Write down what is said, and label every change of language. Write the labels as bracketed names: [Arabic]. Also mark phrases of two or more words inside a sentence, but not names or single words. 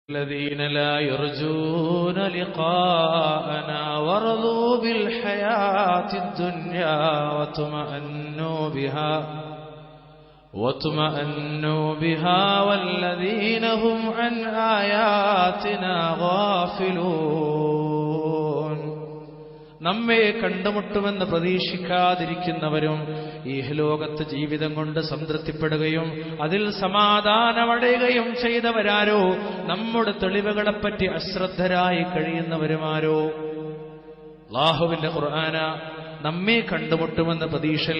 [Arabic] الذين لا يرجون لقاءنا ورضوا بالحياة الدنيا واطمأنوا بها والذين هم عن آياتنا غافلون. [Malayalam] നമ്മെ കണ്ടുമുട്ടുമെന്ന് പ്രതീക്ഷിക്കാതിരിക്കുന്നവരും ഇഹലോകത്ത് ജീവിതം കൊണ്ട് സംതൃപ്തിപ്പെടുകയും അതിൽ സമാധാനമടയുകയും ചെയ്തവരാരോ, നമ്മുടെ തെളിവുകളെപ്പറ്റി അശ്രദ്ധരായി കഴിയുന്നവരുമാരോ. അല്ലാഹുവിന്റെ ഖുർആന നമ്മെ കണ്ടുമുട്ടുമെന്ന് പ്രതീക്ഷയില്ല.